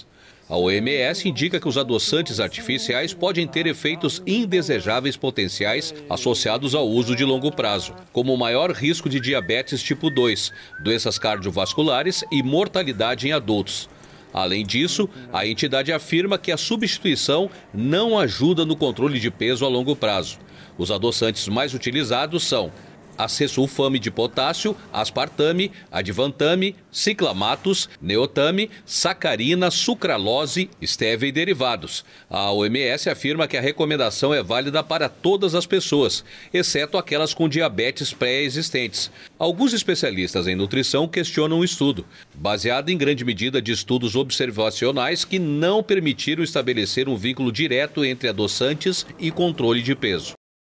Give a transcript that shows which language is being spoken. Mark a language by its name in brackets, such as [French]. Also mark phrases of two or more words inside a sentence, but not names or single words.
[Portuguese] A OMS indica que os adoçantes artificiais podem ter efeitos indesejáveis potenciais associados ao uso de longo prazo, como o maior risco de diabetes tipo 2, doenças cardiovasculares e mortalidade em adultos. Além disso, a entidade afirma que a substituição não ajuda no controle de peso a longo prazo. Os adoçantes mais utilizados são acesulfame de potássio, aspartame, advantame, ciclamatos, neotame, sacarina, sucralose, estévia e derivados. A OMS afirma que a recomendação é válida para todas as pessoas, exceto aquelas com diabetes pré-existentes. Alguns especialistas em nutrição questionam o estudo, baseado em grande medida de estudos observacionais que não permitiram estabelecer um vínculo direto entre adoçantes e controle de peso.